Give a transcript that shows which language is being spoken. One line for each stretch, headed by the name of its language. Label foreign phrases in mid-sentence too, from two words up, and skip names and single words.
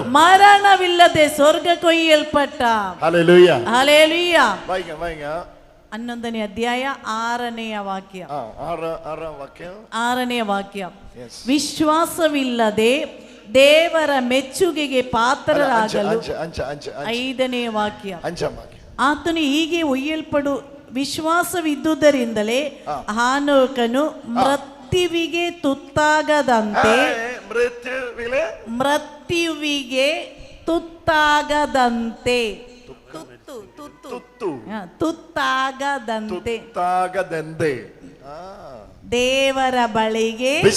Kannada: ಮರಣವಿಲ್ಲದೆ ಸ್ವರ್ಗ ಕೊಯ್ಯಲ್ಪಟ್ಟ.
English: Hallelujah.
Kannada: ಹಲ್ಲೆಲೂಯಾ.
Malayalam: വായിക്കാം.
Kannada: 11ನೇ ಅಧ್ಯಾಯ 6ನೇ ವಾಕ್ಯ.
Malayalam: ആറാം വാക്യം.
Kannada: 6ನೇ ವಾಕ್ಯ.
English: Yes.
Kannada: ವಿಶ್ವಾಸವಿಲ್ಲದೆ ದೇವರ ಮೆಚ್ಚುಗೆಗೆ ಪಾತ್ರರಾಗಲು.
Malayalam: അഞ്ച്
Kannada: 5ನೇ ವಾಕ್ಯ.
Malayalam: അഞ്ചാം വാക്യം.
Kannada: ಆತನು ಹೀಗೆ ಒಯ್ಯಲ್ಪಡು ವಿಶ್ವಾಸವಿದ್ದುದರಿಂದಲೇ ಹಾನೋಕನು ಮೃತ್ಯುವಿಗೆ ತುತ್ತಾಗದಂತೆ ಮೃತ್ಯುವಿಗೆ ತುತ್ತಾಗದಂತೆ ತುತ್ತಾಗದಂತೆ ದೇವರ ಬಳಿಗೆ